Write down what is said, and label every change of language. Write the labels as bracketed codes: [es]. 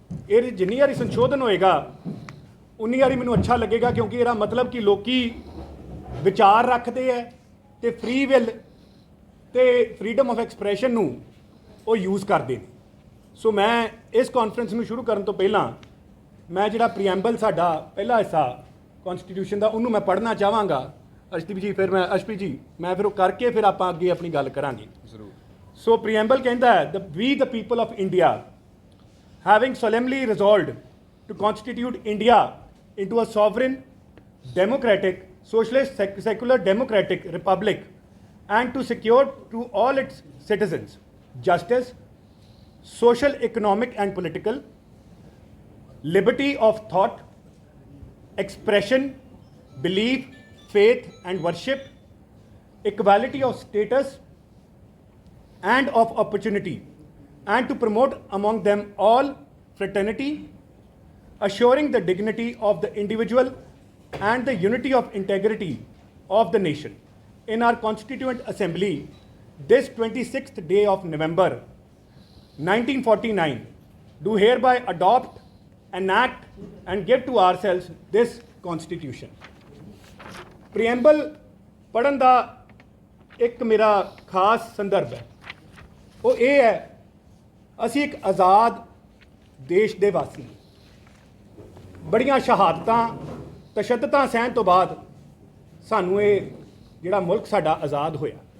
[pa] ਇਹ ਜਿੰਨੀ ਵਾਰੀ ਸੰਸ਼ੋਧਨ ਹੋਏਗਾ ਉਨੀ ਵਾਰੀ ਮੈਨੂੰ ਅੱਛਾ ਲੱਗੇਗਾ, ਕਿਉਂਕਿ ਇਹਦਾ ਮਤਲਬ ਕਿ ਲੋਕੀ ਵਿਚਾਰ ਰੱਖਦੇ ਹੈ ਤੇ ਫ੍ਰੀ ਵਿਲ ਤੇ ਫਰੀडम ਆਫ ਐਕਸਪ੍ਰੈਸ਼ਨ ਨੂੰ ਉਹ ਯੂਜ਼ ਕਰਦੇ ਨੇ। ਸੋ ਮੈਂ ਇਸ ਕਾਨਫਰੰਸ ਨੂੰ ਸ਼ੁਰੂ ਕਰਨ ਤੋਂ ਪਹਿਲਾਂ ਮੈਂ ਜਿਹੜਾ ਪ੍ਰੀਐਂਬਲ ਸਾਡਾ ਪਹਿਲਾ ਹਿੱਸਾ ਕਨਸਟੀਟਿਊਸ਼ਨ ਦਾ ਉਹਨੂੰ ਮੈਂ ਪੜ੍ਹਨਾ ਚਾਹਾਂਗਾ। ਅਸ਼ਦੀਪ ਜੀ, ਫਿਰ ਮੈਂ ਅਸ਼ਪ੍ਰੀਤ ਜੀ, ਮੈਂ ਫਿਰ ਉਹ ਕਰਕੇ ਫਿਰ ਆਪਾਂ ਅੱਗੇ ਆਪਣੀ ਗੱਲ ਕਰਾਂਗੇ। ਜ਼ਰੂਰ। ਸੋ ਪ੍ਰੀਐਂਬਲ ਕਹਿੰਦਾ ਹੈ, [en] We the people of India having solemnly resolved to constitute India into a sovereign, democratic, socialist, secular democratic republic, and to secure to all its citizens justice, social, economic and political, liberty of thought, expression, belief, faith and worship, equality of status and of opportunity, and to promote among them all fraternity, assuring the dignity of the individual and the unity of integrity of the nation. In our Constituent Assembly, this 26th day of November 1949, do hereby adopt, enact and give to ourselves this Constitution. [pa] Preamble ਪੜ੍ਹਨ ਦਾ ਇੱਕ ਮੇਰਾ ਖਾਸ ਸੰਦਰਭ ਹੈ, ਉਹ ਇਹ ਹੈ, ਅਸੀਂ ਇੱਕ ਆਜ਼ਾਦ ਦੇਸ਼ ਦੇ ਵਾਸੀ, ਬੜੀਆਂ ਸ਼ਹਾਦਤਾਂ ਤਸ਼ੱਦਦਾਂ ਸਹਿਣ ਤੋਂ ਬਾਅਦ ਸਾਨੂੰ ਇਹ ਜਿਹੜਾ ਮੁਲਕ ਸਾਡਾ ਆਜ਼ਾਦ ਹੋਇਆ।